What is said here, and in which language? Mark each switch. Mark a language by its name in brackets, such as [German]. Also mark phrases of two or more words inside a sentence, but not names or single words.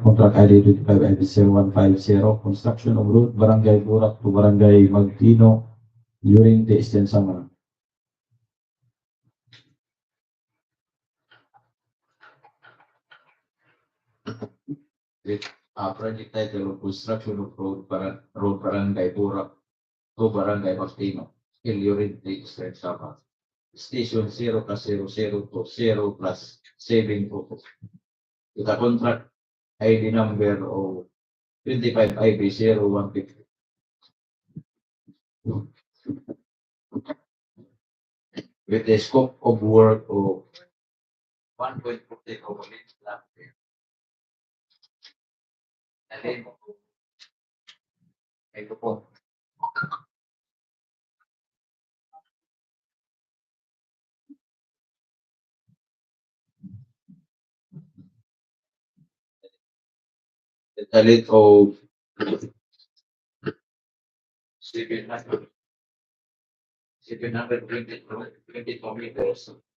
[English] Contract ID 25 IBC 150, construction of road, Barangay Burak to Barangay Magtino during the Eastern Samar. With project title of construction of road Barangay Burak to Barangay Magtino, Ilurin State Samar. Station 0 plus 00 to 0 plus 7 to with a contract ID number of 25 IB 0150. With the scope of work of 1.40 complete land. And then, [Filipino] ito po. [English] The talent of 722 meters.